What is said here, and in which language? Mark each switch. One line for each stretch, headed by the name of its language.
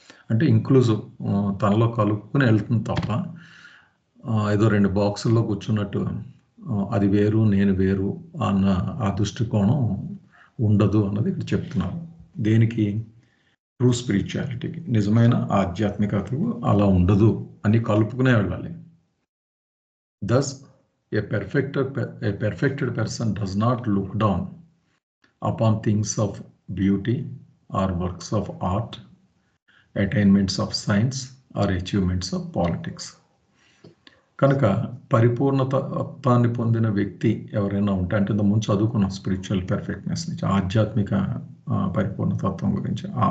Telugu: అంటే ఇంక్లూజివ్, తనలో కలుపుకుని వెళ్తుంది తప్ప ఏదో 2 బాక్సుల్లో కూర్చున్నట్టు అది వేరు నేను వేరు అన్న ఆ దృష్టికోణం ఉండదు అన్నది ఇక్కడ చెప్తున్నారు. దేనికి? ట్రూ స్పిరిచువాలిటీకి, నిజమైన ఆధ్యాత్మికతకు అలా ఉండదు అని కలుపుకునే వెళ్ళాలి.
English: Thus, a perfected person does not look down upon things of beauty or works of art, attainments of science or achievements of politics.
Telugu: కనుక పరిపూర్ణతత్వాన్ని పొందిన వ్యక్తి ఎవరైనా ఉంటే, అంటే ఇంతకుముందు చదువుకున్నాం
English: spiritual perfectness
Telugu: నుంచి, ఆధ్యాత్మిక పరిపూర్ణతత్వం గురించి.